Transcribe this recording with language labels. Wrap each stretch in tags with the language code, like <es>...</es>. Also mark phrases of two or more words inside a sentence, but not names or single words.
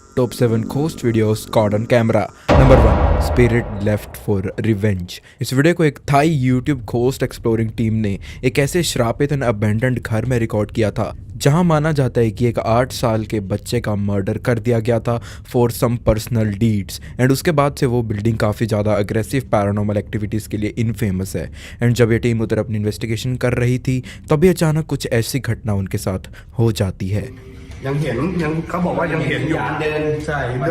<en>Top 7 Ghost Videos Caught on Camera. Number 1. Spirit Left for Revenge.</en> <hi>इस वीडियो को एक थाई</hi> <en>YouTube ghost exploring team</en> <hi>ने एक ऐसे श्रापित</hi> <en>and abandoned</en> <hi>घर में रिकॉर्ड किया था जहां माना जाता है कि एक 8 साल के बच्चे का मर्डर कर दिया गया था</hi> <en>for some personal deeds and</en> <hi>उसके बाद से वो बिल्डिंग काफ़ी ज़्यादा</hi> <en>aggressive paranormal activities</en> <hi>के लिए इनफेमस है। एंड जब ये टीम उधर अपनी इन्वेस्टिगेशन कर रही थी तभी अचानक कुछ ऐसी घटना उनके साथ हो जाती है।</hi> <th>ยังเขาบอกว่ายังเห็นอยู่เดินใช่เดิ</th>